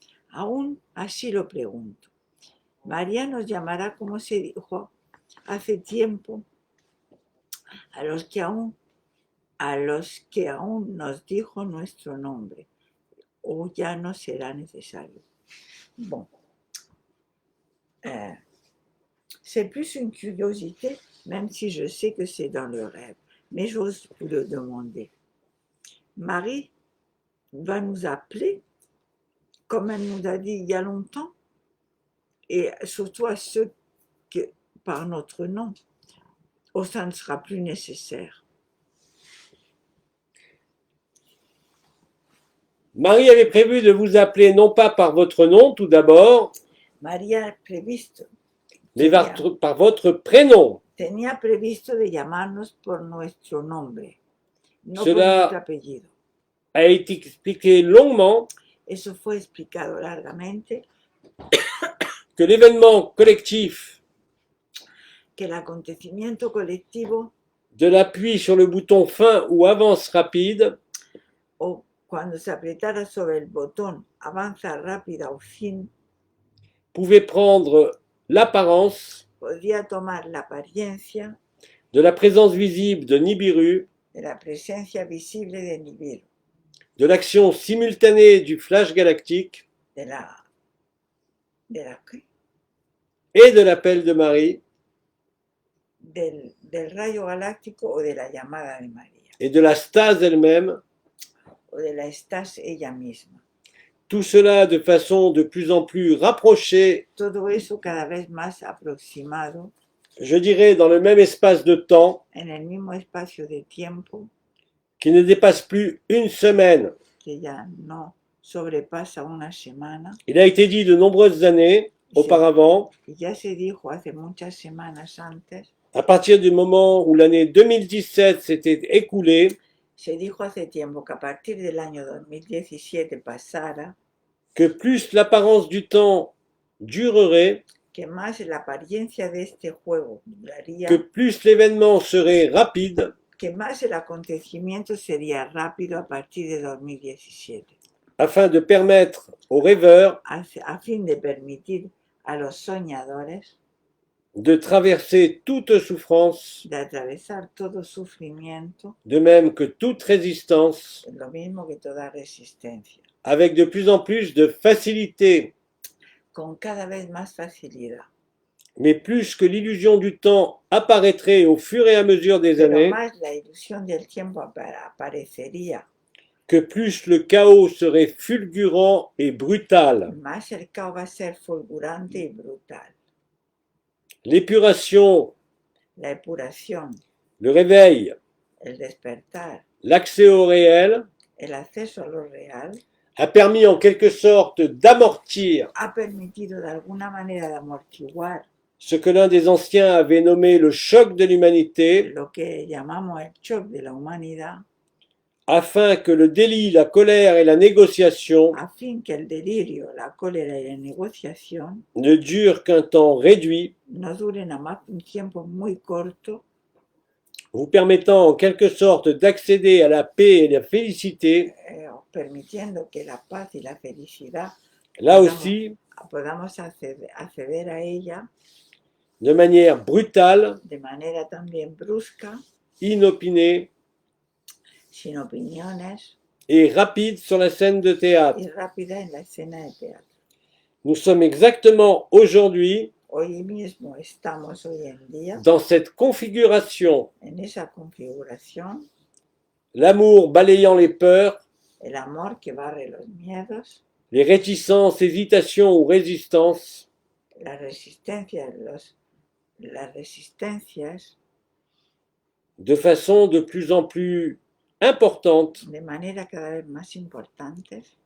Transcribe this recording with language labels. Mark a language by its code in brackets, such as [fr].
[es] Aún así lo pregunto. María nos llamará como se dijo hace tiempo a los que aún nos dijo nuestro nombre, o ya no será necesario. [fr] Bon, c'est plus une curiosité, même si je sais que c'est dans le rêve, mais j'ose vous le demander. Marie va nous appeler, comme elle nous a dit il y a longtemps, et surtout à ceux que, par notre nom, ou ça ne sera plus nécessaire. Marie avait prévu de vous appeler non pas par votre nom tout d'abord, [es] María previsto, [fr] mais par votre prénom. [es] tenía previsto de llamarnos por nuestro nombre, no [fr] Cela- [es] por nuestro apellido. [fr] A été expliqué longuement [es] Eso fue explicado largamente, [fr] que l'événement collectif [es] que el acontecimiento colectivo [fr] de l'appui sur le bouton fin ou avance rapide [es] o cuando se apretara sobre el botón avanza rápida o fin, [fr] pouvait prendre l'apparence [es] podría tomar la apariencia [fr] de la présence visible de Nibiru, [es] de la presencia visible de Nibiru, [fr] de l'action simultanée du flash galactique [es] de la ¿qué? [fr] et de l'appel de Marie [es] del rayo galáctico o de la llamada de María, [fr] et de la stase elle-même, [es] o de la estás ella misma. [fr] tout cela de façon de plus en plus rapprochée, [es] Todo eso cada vez más aproximado [fr] je dirais dans le même espace de temps, [es] en el mismo espacio de tiempo [fr] qui ne dépasse plus une semaine. [es] que ya no sobrepasa una semana. [fr] Il a été dit de nombreuses années auparavant, [es] Y ya se dijo hace muchas semanas antes, [fr] à partir du moment où l'année 2017 s'était écoulée, [es] se dijo hace tiempo que a partir del año 2017 pasara, [fr] que plus l'apparence du temps durerait, [es] que más la apariencia de este juego duraría, [fr] que plus l'événement serait rapide, [es] que más el acontecimiento sería rápido a partir de 2017, [fr] afin de permettre aux rêveurs [es] a fin de permitir a los soñadores [fr] de traverser toute souffrance, [es] de atravesar todo sufrimiento, [fr] de même que toute résistance, [es] lo mismo que toda resistencia, [fr] avec de plus en plus de facilité. [es] con cada vez más facilidad. [fr] Mais plus que l'illusion du temps apparaîtrait au fur et à mesure des [es] Pero [fr] années, [es] más la ilusión del tiempo aparecería, [fr] que plus le chaos serait fulgurant et brutal. [es] más el caos va a ser fulgurante y brutal. [fr] L'épuration, [es] La epuración, [fr] le réveil, [es] el despertar, [fr] l'accès au réel [es] el acceso a lo real, [fr] a permis en quelque sorte d'amortir [es] ha permitido de alguna manera de amortiguar [fr] ce que l'un des anciens avait nommé le choc de l'humanité, [es] lo que llamamos el shock de la humanidad, [fr] afin que le délit, la colère et la négociation [es] a fin que el delirio, la cólera y la negociación [fr] ne durent qu'un temps réduit, [es] no duren nada más un tiempo muy corto, [fr] vous permettant en quelque sorte d'accéder à la paix et la félicité, [es] permitiendo que la paz y la felicidad [fr] là aussi, [es] podamos acceder a ella [fr] de manière brutale, [es] de manera también brusca, [fr] inopinée [es] sin opiniones [fr] et rapide sur la scène de théâtre. [es] y rápida en la escena de teatro. [fr] Nous sommes exactement aujourd'hui [es] Hoy mismo estamos hoy en día [fr] dans cette configuration, [es] en esa configuración, [fr] l'amour balayant les peurs, [es] el amor que barre los miedos, [fr] les réticences, hésitations ou résistances, [es] la resistencia, las resistencias [fr] de façon de plus en plus importante, [es] de manera cada vez más importantes